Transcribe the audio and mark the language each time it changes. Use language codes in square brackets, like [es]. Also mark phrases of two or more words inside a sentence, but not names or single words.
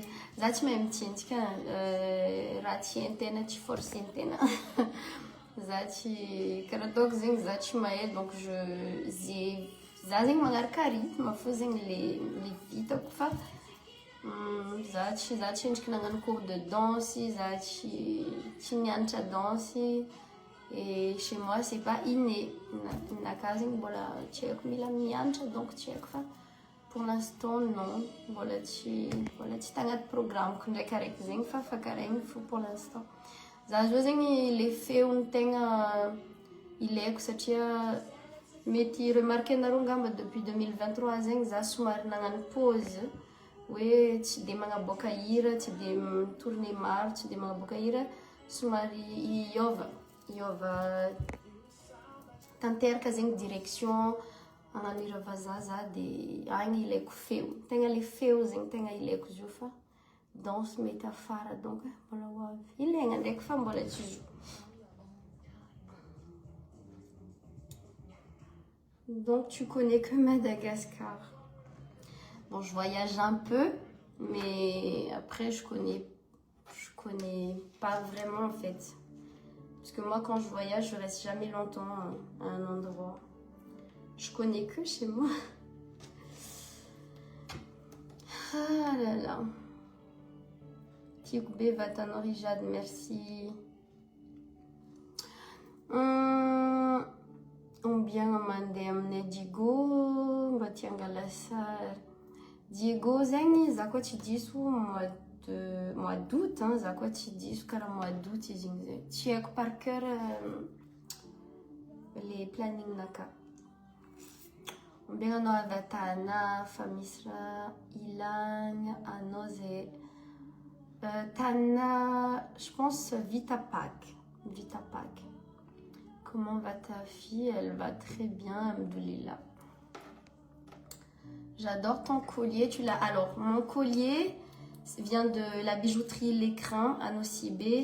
[mg] Za tsy mahay mitsinjika raha tian-tena tsy forcen-tena. Za tsy karaha ataoko zegny za tsy mahay donc za zegny magnaraka rythme fô zegny le vitako fa za tsy endriky nagnano [fr] cours de danse, [mg] za tsy nianatra danse. [fr] Et chez moi c'est pas inné. [mg] Naka zegny mbola tsy haiko mila mianatra donc tsy haiko fa [fr] pour l'instant non. [mg] Mbola tsy tagnaty programmeko ndraikaraiky zegny fa karaha fo [fr] pour l'instant. [mg] Za zao zegny le feony tegna ilaiko satria mety remarqué nareo ngamba depuis 2023 zegny za somary nagnano pause hoe tsy dia magnaboaka hira, tsy dia tourner maro, tsy dia magnaboaka hira, somary hiova tanteraka zegny direction agnano hira vazaza dia agny ilaiko feo. Tegna le feo zegny tegna ilaiko izy io fa danse mety afara donc mbola hoavy. Ilaigna ndraiky fa mbola tsy zo. [fr] Donc tu connais que Madagascar. Bon, je voyage un peu, mais après je connais pas vraiment en fait. Parce que moi quand je voyage, je reste jamais longtemps à un endroit. Je connais que chez moi. Ah là là. Tikoube Vatano Rijad, merci. [mg] Ombiagna mandeha aminay Diego mba tia hangala sary. Diego zegny za koa tsy diso [fr] mois d'août, [mg] za koa tsy diso karaha [fr] mois d'août [mg] izy igny zay. Tsy haiko [fr] par cœur [mg] le planning naka. Ombiagna anao avy Tana fa misy raha ilagna anao zay. [fr] Tana, je pense Vita Pâques. Comment va ta fille? Elle va très bien, Alhamdoulilah. J'adore ton collier. Alors, mon collier vient de la bijouterie L'Écrin à Nosibé.